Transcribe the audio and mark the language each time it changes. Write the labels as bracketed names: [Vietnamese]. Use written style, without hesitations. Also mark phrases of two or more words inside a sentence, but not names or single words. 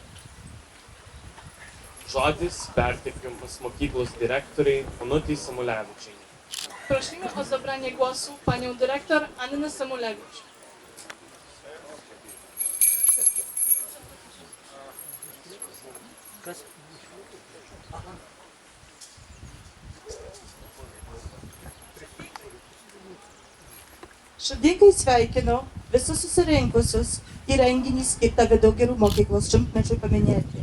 [Lithuanian] Žodis perteikiamas mokyklos direktoriai Onutei Samulevičiai. [Polish] Prosimy o zabranie głosu panią dyrektor Annę Samulewicz. [Lithuanian] Širdingai sveikinu visus susirinkusius į renginį skirtą Vidugirių mokyklos šimtmečiui paminėti.